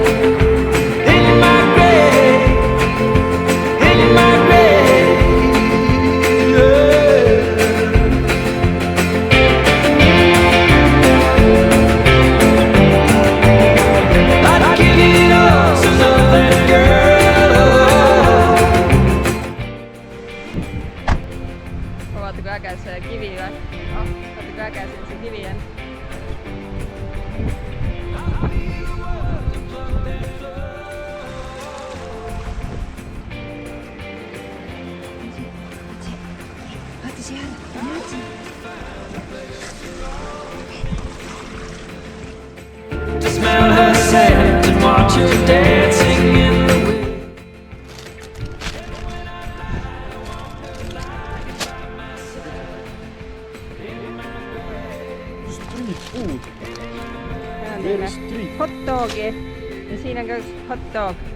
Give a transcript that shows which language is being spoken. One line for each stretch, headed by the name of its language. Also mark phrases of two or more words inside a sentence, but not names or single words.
English: In my grave, in my grave, I'd give it all to love that girl.
Estonian: Vaata kui äge see kivi või? Vaata kui äge see kivi on. Vaata seal,
English: To smell her scent and watch her dancing in the wind.
Estonian: Hot dogi ja siin on ka üks
English: hot dog.